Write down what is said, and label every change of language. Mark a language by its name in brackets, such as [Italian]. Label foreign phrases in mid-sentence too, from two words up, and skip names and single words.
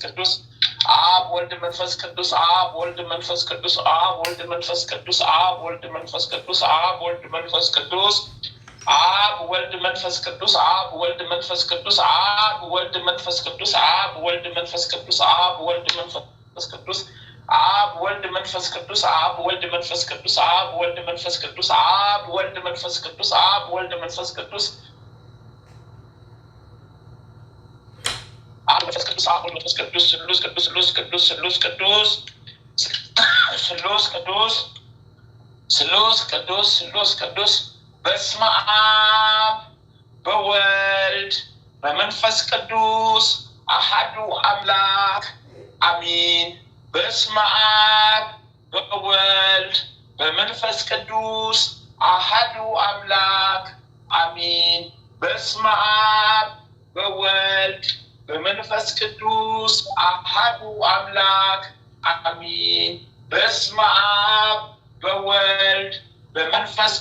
[Geez] መንፈስ ቅዱስ አብ ወልድ መንፈስ ቅዱስ አብ ወልድ መንፈስ ቅዱስ አብ ወልድ መንፈስ ቅዱስ አብ ወልድ መንፈስ ቅዱስ አብ ወልድ መንፈስ ቅዱስ አብ ወልድ መንፈስ ቅዱስ አብ ወልድ መንፈስ ቅዱስ አብ ወልድ መንፈስ ቅዱስ አብ ወልድ መንፈስ ቅዱስ አብ ወልድ መንፈስ ቅዱስ አብ ወልድ መንፈስ ቅዱስ አብ ወልድ መንፈስ ቅዱስ አብ ወልድ መንፈስ ቅዱስ አብ ወልድ መንፈስ ቅዱስ አብ ወልድ መንፈስ ቅዱስ አብ መንፈስ ቅዱስ አብ ወልድ መንፈስ ቅዱስ ስሉስ ቅዱስ ስሉስ ቅዱስ ስሉስ ቅዱስ ስሉስ ቅዱስ ስሉስ ቅዱስ ስሉስ ቅዱስ በስመ አብ በወልድ በመንፈስ ቅዱስ አሐዱ አምላክ አሚን። በስመ አብ በወልድ በመንፈስ ቅዱስ አሐዱ አምላክ አሚን። በስመ አብ በወልድ በመንፈስ ቅዱስ አሐዱ አምላክ አሚን። በስመ አብ በወልድ በመንፈስ